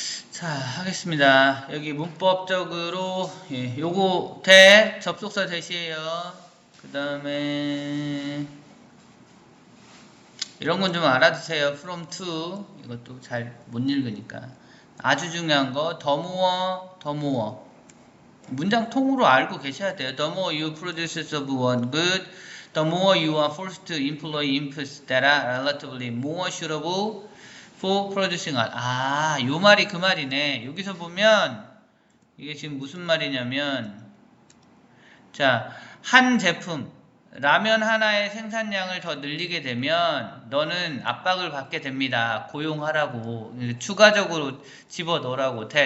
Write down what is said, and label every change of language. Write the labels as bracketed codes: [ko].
[ko] 자, 하겠습니다. 여기 문법적으로, 요거 접속사 대시에요. 그 다음에, 이런 건 좀 알아두세요. from to. 이것도 잘 못 읽으니까. 아주 중요한 거, 더 more. 문장 통으로 알고 계셔야 돼요. [en] The more you produce of one good, the more you are forced to employ inputs that are relatively more suitable for producing art. [ko] 요 말이 그 말이네. 여기서 보면 이게 지금 무슨 말이냐면 한 제품 라면 하나의 생산량을 더 늘리게 되면 너는 압박을 받게 됩니다. 고용하라고 추가적으로 집어넣으라고.